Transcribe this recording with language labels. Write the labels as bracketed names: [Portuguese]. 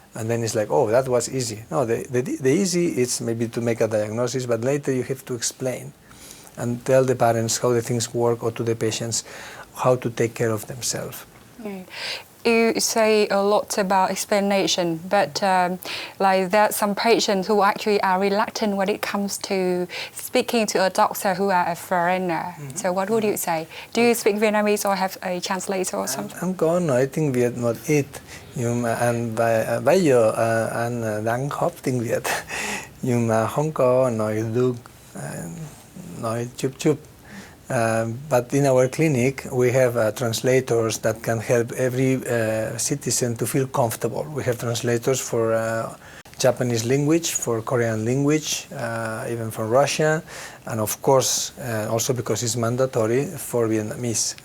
[English] And then it's like, oh, that was easy. No, the easy is maybe to make a diagnosis, but later you have to explain and tell the parents how the things work, or to the patients how to take care of themselves. You say a lot about explanation, but like there are some patients who actually are reluctant when it comes to speaking to a doctor who are a foreigner. So what would you say? Do you speak Vietnamese or have a translator or something? [Vietnamese] Em có nói tiếng Việt một ít, nhưng mà anh bây giờ anh đang học tiếng Việt, nhưng mà không có nói được, nói chút chút. [English] But in our clinic, we have translators that can help every citizen to feel comfortable. We have translators for Japanese language, for Korean language, even for Russia, and of course, also because it's mandatory, for Vietnamese.